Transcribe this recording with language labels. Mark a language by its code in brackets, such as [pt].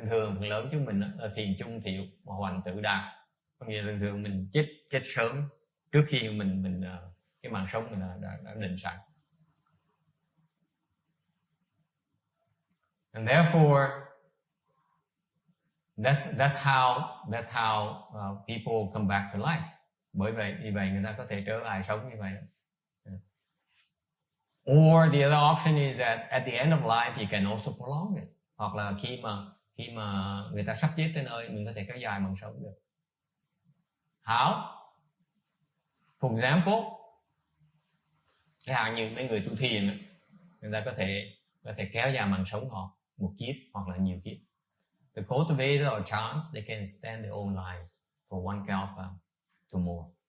[vi] Thường phần lớn chúng mình là thiền chung thiệu mà hoành tự đạt, có nghĩa là thường mình chết sớm trước khi mình cái mạng sống mình đã định sẵn. [en] And therefore, that's how people come back to life. [vi] Vì vậy người ta có thể trở lại sống như vậy. [en] Or the other option is that at the end of life you can also prolong it. [vi] Hoặc là khi mà người ta sắp chết tới nơi, mình có thể kéo dài mạng sống được. [en] How? For example, [vi] chẳng hạn như mấy người tu thiền, người ta có thể kéo dài mạng sống họ một kiếp hoặc là nhiều kiếp. [en] The cultivator or chants, they can extend their own lives for one kalpa to more.